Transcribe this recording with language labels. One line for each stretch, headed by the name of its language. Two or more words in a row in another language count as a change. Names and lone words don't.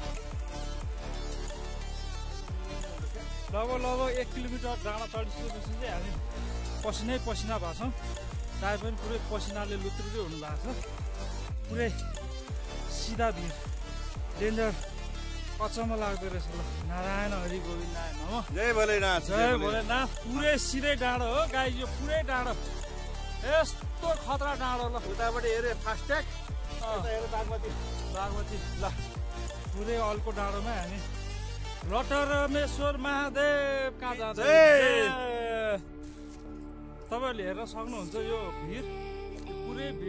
Nepali: लगभग 1 किलोमिटर डाँडा चढिसकेपछि चाहिँ हामी पसिना भएको छौँ दाइ पनि पुरै पसिनाले लुत्रुकै हुनुभएको छ पुरै सिधा भिड डेन्जर अचम्म लाग्दो रहेछ ल नारायण हरि गोविन्द नमः जय भोलेनाथ पुरै सिधै डाँडो हो गाई यो पुरै डाँडो यस्तो खतरा डाँडो ल उताबाट हेरे फास्ट्याग बागमती ल पुरै अल्को डाँडोमा हामी लटर रमेश्वर महादेव कहाँ जान्छ तपाईँहरूले हेर्न सक्नुहुन्छ यो भिड पुरै भिड